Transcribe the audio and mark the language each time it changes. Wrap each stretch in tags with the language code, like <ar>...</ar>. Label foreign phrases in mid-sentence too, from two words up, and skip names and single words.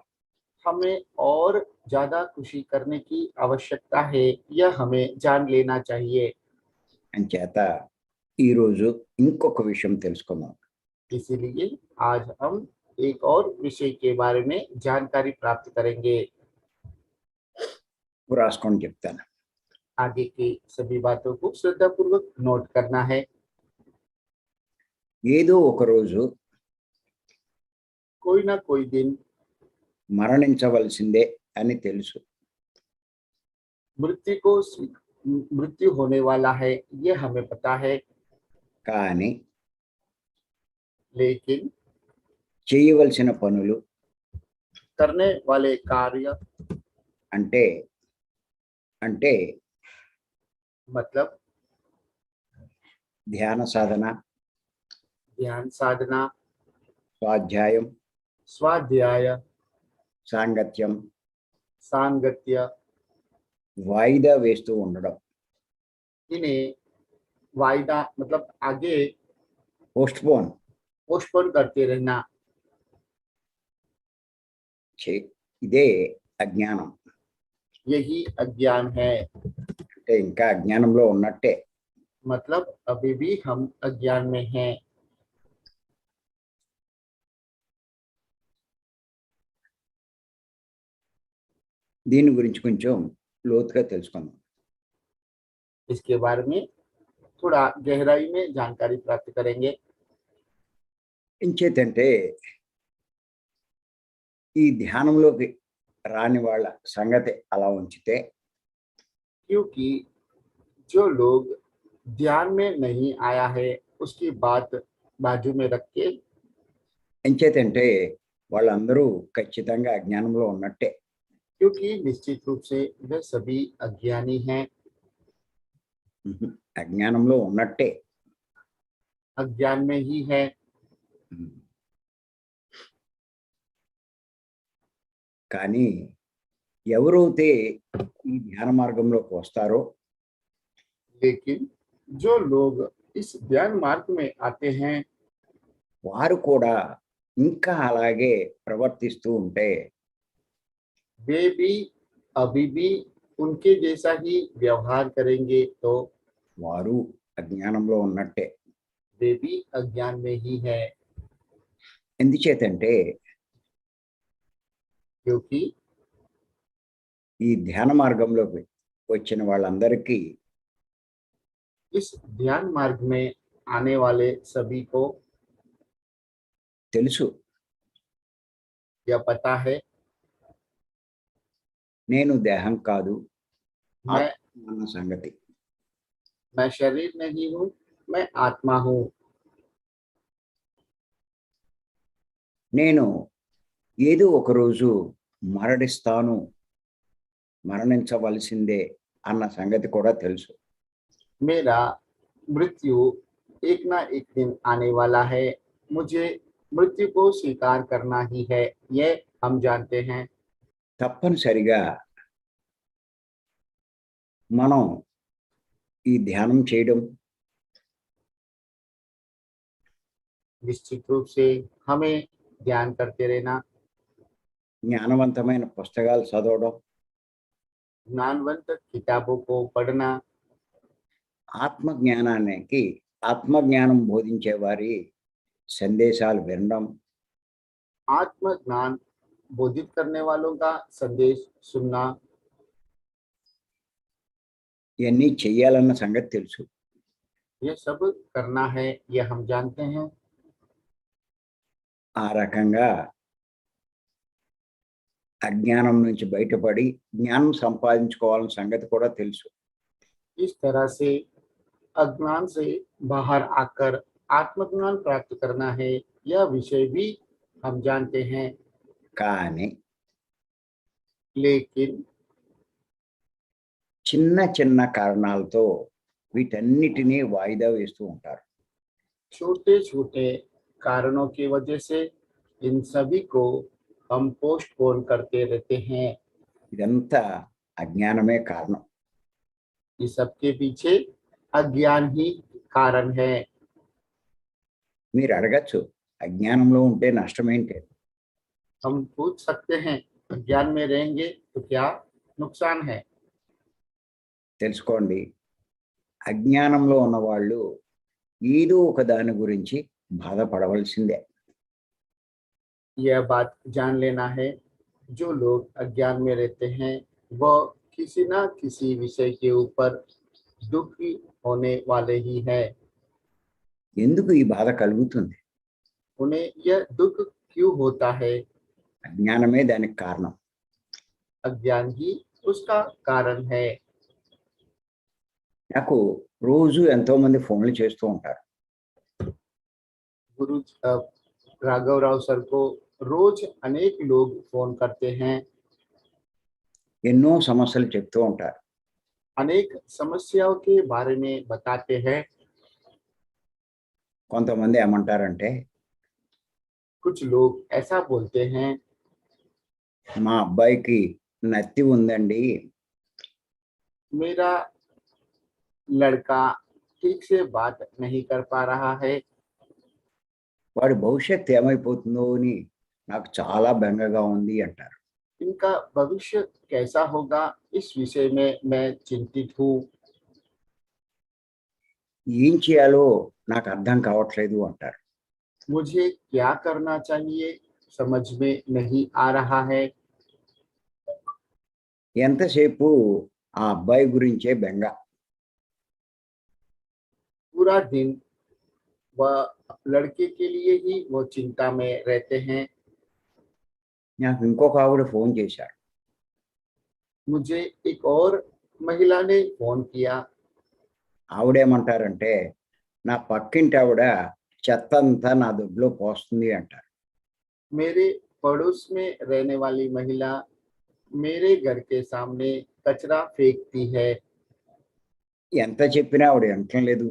<hi>हमें और ज्यादा खुशी करने की आवश्यकता है, यह हमें जान लेना चाहिए।</hi> <te>అంచేత ఈరోజు ఇంకొక విషయం తెలుసుకుందాం.</te> <hi>इसीलिए आज हम एक और विषय के बारे में जानकारी प्राप्त करेंगे।</hi> <te>రాసుకొని చెప్తాను.</te> <hi>आगे की सभी बातों को श्रद्धापूर्वक नोट करना है।</hi> <te>ఏదో ఒక రోజు</te> <hi>कोई ना कोई दिन</hi> <te>మరణించవలసిందే అని తెలుసు.</te> <hi>मृत्यु होने वाला है, ये हमें पता है।</hi> <te>కానీ</te> <hi>लेकिन</hi> <te>చేయవలసిన పనులు</te> <hi>करने वाले कार्य</hi> <te>అంటే అంటే</te> <hi>मतलब</hi> <te>ధ్యాన సాధన,</te> <hi>ध्यान साधना,</hi> <te>స్వాధ్యాయం,</te> <hi>स्वाध्याय,</hi> <te>సాంగత్యం,</te> <hi>सांगत्य,</hi> <te>వాయిదా వేస్తూ ఉండడం,</te> <hi>इन्हें वायदा मतलब आगे</hi> <te>పోస్ట్పోన్</te> <hi>पोस्टपोन करते रहना,</hi> <te>ఇదే అజ్ఞానం.</te> <hi>यही अज्ञान है।</hi> <te>అంటే ఇంకా అజ్ఞానంలో ఉన్నట్టే.</te> <hi>मतलब अभी भी हम अज्ञान में हैं।</hi> <te>దీని గురించి కొంచెం లోతుగా తెలుసుకుందాం.</te> <hi>इसके बारे में थोड़ा गहराई में जानकारी प्राप्त करेंगे।</hi> <te>ఇంచేతంటే ఈ ధ్యానంలోకి రాని వాళ్ళ సంగతి అలా ఉంచితే</te> <hi>क्योंकि जो लोग ध्यान में नहीं आया है उसकी बात बाजू में रख के,</hi> <te>ఎంచేతంటే వాళ్ళందరూ ఖచ్చితంగా అజ్ఞానంలో ఉన్నట్టే.</te> <hi>क्योंकि निश्चित रूप से वे सभी अज्ञानी हैं,</hi> <te>ఉహు, అజ్ఞానంలో ఉన్నట్టే.</te> <hi>अज्ञान में ही है. ఉమ్.</hi> <te>కానీ ఎవరైతే ఈ ధ్యాన మార్గంలోకి వస్తారో</te> <hi>लेकिन जो लोग इस ध्यान मार्ग में आते हैं</hi> <te>వారు కూడా ఇంకా అలాగే ప్రవర్తిస్తూ ఉంటే</te> <hi>वे भी अभी भी उनके जैसा ही व्यवहार करेंगे तो</hi> <te>వారు అజ్ఞానంలో ఉన్నట్టే.</te> <hi>वे भी अज्ञान में ही है.</hi> <te>ఎందుచేతంటే</te> <hi>क्योंकि</hi> <te>ఈ ధ్యాన మార్గంలోకి వచ్చిన వాళ్ళందరికీ</te> <hi>इस ध्यान मार्ग में आने वाले सभी को</hi> <te>తెలుసు</te> <hi>यह पता है</hi> <te>నేను దేహం కాదు</te> <hi>मैं</hi> <te>ఆత్మ అన్న సంగతి.</te> <hi>मैं शरीर नहीं हूँ, मैं आत्मा हूँ.</hi> <te>నేను ఏదో ఒక రోజు మరణిస్తాను, మరణించవలసిందే అన్న సంగతి కూడా తెలుసు.</te> <hi>मेरा मृत्यु एक ना एक दिन आने वाला है. मुझे मृत्यु को स्वीकार करना ही है, यह हम जानते हैं.</hi> <te>తప్పనిసరిగా మనం ఈ ధ్యానం చేయడం,</te> <hi>निश्चित रूप से हमें ध्यान करते रहना,</hi> <te>జ్ఞానవంతమైన పుస్తకాలు చదవడం,</te> <hi>ज्ञानवंत किताबों को पढ़ना,</hi> <te>ఆత్మజ్ఞానానికి ఆత్మజ్ఞానం బోధించే వారి సందేశాలు వినడం,</te> <hi>आत्म ज्ञान बोधित करने वालों का संदेश सुनना,</hi> <te>ఇవన్నీ చెయ్యాలన్న సంగతి తెలుసు.</te> <hi>ये सब करना है, ये हम जानते हैं.</hi> <te>ఆ రకంగా అజ్ఞానం నుంచి బయటపడి జ్ఞానం సంపాదించుకోవాలన్న సంగతి కూడా తెలుసు.</te> <hi>इस तरह से अज्ञान से बाहर आकर आत्मज्ञान प्राप्त करना है, यह विषय भी हम जानते हैं.</hi> <te>కానీ</te> <hi>लेकिन</hi> <te>చిన్న చిన్న కారణాలతో వీటన్నిటినీ వాయిదా వేస్తూ ఉంటారు.</te> <hi>छोटे छोटे कारणों की वजह से इन सभी को हम पोस्टपोन करते रहते हैं.</hi> <te>ఇదంతా అజ్ఞానమే కారణం.</te> <hi>इस सब के पीछे अज्ञान ही कारण है.</hi> <te>మీరు అడగచ్చు, అజ్ఞానంలో ఉంటే నష్టం ఏంటి?</te> <hi>हम पूछ सकते हैं अज्ञान में रहेंगे तो क्या नुकसान है.</hi> <te>తెలుసుకోండి, అజ్ఞానంలో ఉన్న వాళ్ళు ఏదో ఒక దాని గురించి బాధపడవలసిందే.</te> <hi>यह बात जान लेना है, जो लोग अज्ञान में रहते हैं वह किसी ना किसी विषय के ऊपर दुखी होने वाले ही है.</hi> <te>ఎందుకు ఈ బాధ కలుగుతుంది?</te> <hi>उन्हें यह दुख क्यों होता है?</hi> <te>అజ్ఞానమే దానికి కారణం.</te> <hi>अज्ञान ही उसका कारण है.</hi> <te>నాకు రోజు ఎంతో మంది ఫోన్లు చేస్తూ ఉంటారు.</te> <hi>गुरु राघव राव सर को रोज अनेक लोग फोन करते हैं,</hi> <te>ఎన్నో సమస్యలు చెప్తూ ఉంటారు.</te> <hi>अनेक समस्याओं के बारे में बताते हैं.</hi> <te>కొంతమంది ఏమంటారంటే,</te> <hi>कुछ लोग ऐसा बोलते हैं,</hi> <te>మా అబ్బాయికి నత్తి ఉందండి,</te> <hi>मेरा लड़का ठीक से बात नहीं कर पा रहा है,</hi> <te>వాడి భవిష్యత్తు ఏమైపోతుందో అని నాకు చాలా బెంగగా ఉంది అంటారు.</te> <hi>इनका भविष्य कैसा होगा इस विषय में मैं चिंतित हूँ.</hi> <te>ఏం చేయాలో నాకు అర్థం కావట్లేదు అంటారు.</te> <hi>मुझे क्या करना चाहिए समझ में नहीं आ रहा है.</hi> <te>ఎంతసేపు ఆ అబ్బాయి గురించే బెంగ.</te> <hi>पूरा दिन वह लड़के के लिए ही वो चिंता में रहते हैं.</hi> <te>నాకు ఇంకొక ఆవిడ ఫోన్ చేశారు.</te> <hi>मुझे एक और महिला ने फोन किया.</hi> <te>ఆవిడేమంటారంటే, నా పక్కింటి ఆవిడ చెత్త అంతా నా దొడ్లో పోస్తుంది అంటారు.</te> <hi>मेरे पड़ोस में रहने वाली महिला मेरे घर के सामने कचरा फेंकती है।</hi> <te>ఎంత చెప్పినా ఆవిడ వినటం లేదు.</te>